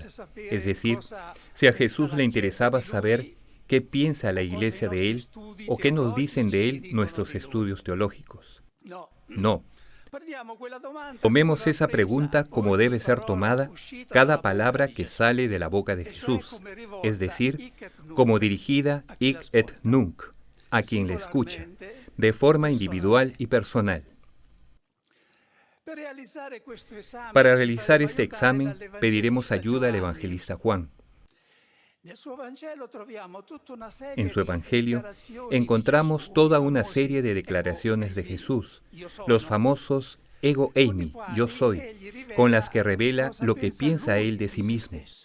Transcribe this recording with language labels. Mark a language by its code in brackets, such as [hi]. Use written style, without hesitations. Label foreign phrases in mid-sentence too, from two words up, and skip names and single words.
[es] Es decir, si a Jesús le interesaba saber qué piensa la Iglesia de Él o qué nos dicen de Él nuestros estudios teológicos. No. Tomemos esa pregunta como debe ser tomada cada palabra que sale de la boca de Jesús, es decir, como dirigida [la] hic et nunc, [es] a quien le escucha, de forma individual y personal. Para realizar este examen, pediremos ayuda al evangelista Juan. En su Evangelio encontramos toda una serie de declaraciones de Jesús, los famosos [el] ἐγώ εἰμι, [es] yo soy, con las que revela lo que piensa él de sí mismo.